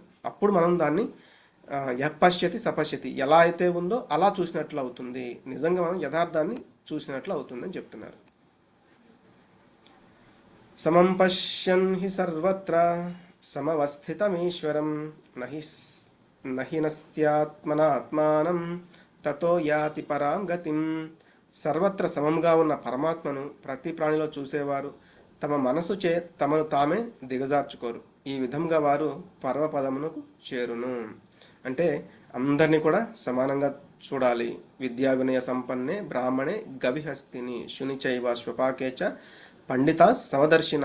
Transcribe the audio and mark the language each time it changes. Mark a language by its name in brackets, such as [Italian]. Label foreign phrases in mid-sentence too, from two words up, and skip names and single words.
[Telugu] అప్పుడు మనం దాన్ని [Sanskrit] యః పశ్యతి సపశ్యతి, [Telugu] ఎలా అయితే ఉందో అలా చూసినట్లు అవుతుంది. నిజంగా మనం యథార్థాన్ని చూసినట్లు అవుతుంది అని చెప్తున్నారు. [Sanskrit] సమం పశ్యన్ హి సర్వత్ర సమవస్థితమీశ్వరం నహి నస్త్యాత్మనాత్మానం తతో యాతి పరాం గతిం. [Telugu] సర్వత్ర సమంగా ఉన్న పరమాత్మను ప్రతి ప్రాణిలో చూసేవారు తమ మనసు చే తమను తామే దిగజార్చుకోరు. ఈ విధంగా వారు పరమపదమునకు చేరును. అంటే అందరినీ కూడా సమానంగా చూడాలి. [Sanskrit] విద్యా వినయ సంపన్నే బ్రాహ్మణే గవిహస్తిని శునిచైవ స్వపాకేచ పండిత సమదర్శిన.